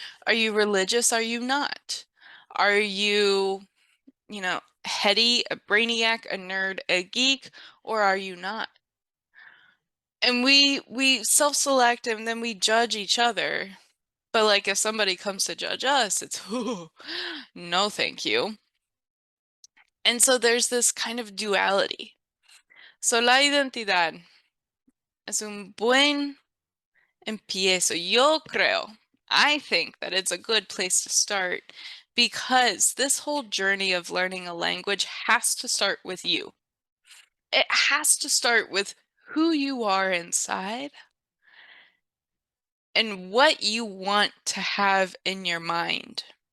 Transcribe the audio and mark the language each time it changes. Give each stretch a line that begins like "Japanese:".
English: Are you religious? Are you not? Are you, heady, a brainiac, a nerd, a geek, or are you not? And we self-select and then we judge each other. But like if somebody comes to judge us, it's, "Ooh, no, thank you." And so there's this kind of duality.
Spanish: So la identidad es un buen empiezo. Yo creo,
English: I think that it's a good place to start because this whole journey of learning a language has to start with you. It has to start with who you are inside and what you want to have in your mind.